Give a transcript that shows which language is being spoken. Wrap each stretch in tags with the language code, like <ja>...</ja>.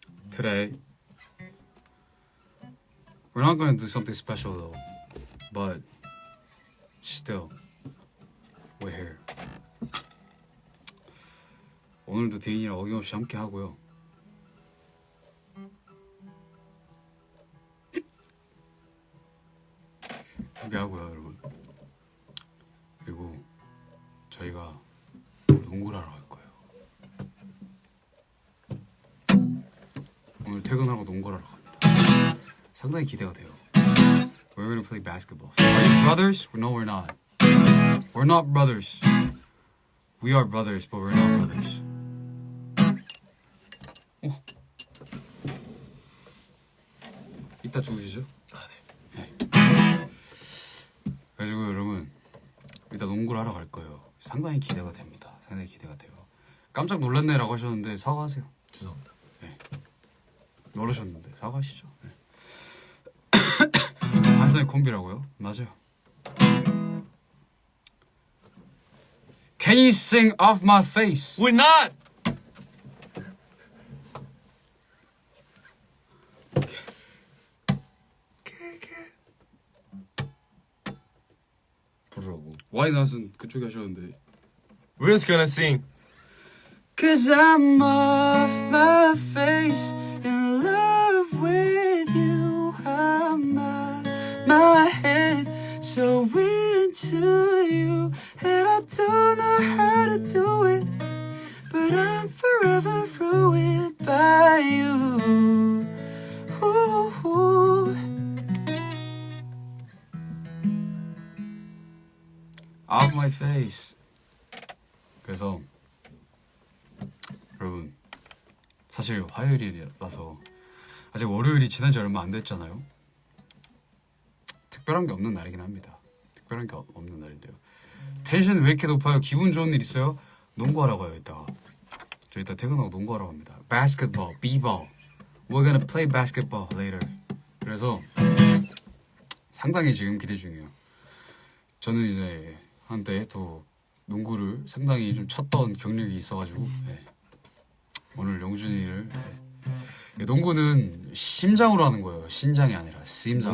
<en>Today, we're not going to do something special though, but still, we're here.</en> <ko>오늘도 대인이랑 어김없이 함께 하고요. 함께 하고요, 여러분. 그리고 저희가 농구를 하러 갈 거예요. 오늘 퇴근하고 농구를 하러 갑니다. 상당히 기대가 돼요.</ko> <en>We're gonna play basketball. So are you brothers? No, we're not. We're not brothers. We are brothers, but we're not brothers.</en> <ko>이따 주우시죠? 네. 그래가지고 여러분 이따 농구를 하러 갈 거예요. 상당히 기대가 됩니다. 상당히 기대가 돼요. 깜짝 놀랐네라고 하셨는데 사과하세요. 죄송합니다. 네. 놀라셨는데 사과하시죠. 네. 한산의 콤비라고요? 맞아요.</ko> <en>Can you sing off my face? We're not!</en> <ko>부르라고. 와이 낫은 그쪽에 하셨는데.</ko> <en>Rian's gonna sing. Cause I'm off my face in love with you. I'm out my head so into you. And I don't know how to do it, but I'm forever ruined by you. Ooh. Off my face.</en> <ko>그래서 여러분 사실 화요일이라서 아직 월요일이 지난 지 얼마 안 됐잖아요. 특별한 게 없는 날이긴 합니다. 특별한 게 없는 날인데요. 텐션 왜 이렇게 높아요? 기분 좋은 일 있어요? 농구하러 가요 이따가. 저 이따 퇴근하고 농구하러 갑니다.</ko> <en>Basketball, b-ball. We're gonna play basketball later.</en> <ko>그래서 상당히 지금 기대 중이에요. 저는 이제 한때 또 농구를 상당히 좀 쳤던 경력이 있어가지고 네. 오늘 영준이를 네. 농구는 심장으로 하는 거예요. 신장이 아니라 심장.</ko>